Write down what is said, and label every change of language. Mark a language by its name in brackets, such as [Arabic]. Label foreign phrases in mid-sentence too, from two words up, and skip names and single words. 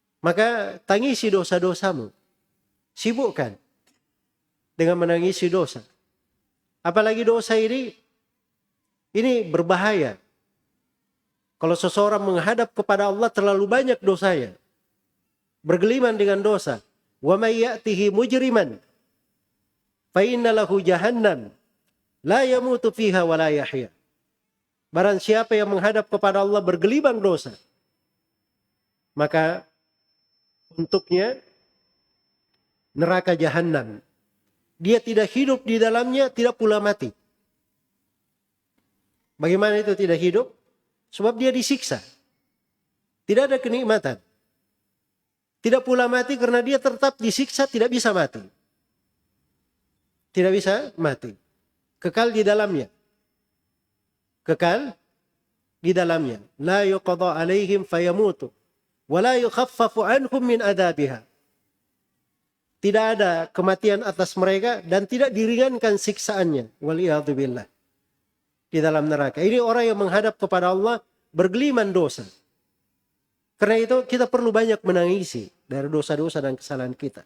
[Indonesian] Maka tangisi dosa-dosamu. Sibukkan dengan menangisi dosa. Apalagi dosa ini berbahaya. Kalau seseorang menghadap kepada Allah terlalu banyak dosanya, bergeliman dengan dosa. [Arabic] ومن يأته مجرما فإن له جهنم لا يموت فيها ولا يحيى. [Indonesian] Barang siapa yang menghadap kepada Allah bergelimang dosa, maka untuknya neraka jahanam. Dia tidak hidup di dalamnya, tidak pula mati. Bagaimana itu tidak hidup? Sebab dia disiksa. Tidak ada kenikmatan. Tidak pula mati karena dia tetap disiksa, tidak bisa mati. Tidak bisa mati. Kekal di dalamnya. Kekal di dalamnya. [Arabic] لا يقضى عليهم فيموتوا ولا يخفف عنهم من عذابها. [Indonesian] Tidak ada kematian atas mereka dan tidak diringankan siksaannya. Waliyadzubillah. Di dalam neraka. Ini orang yang menghadap kepada Allah bergeliman dosa. Karena itu kita perlu banyak menangisi dari dosa-dosa dan kesalahan kita.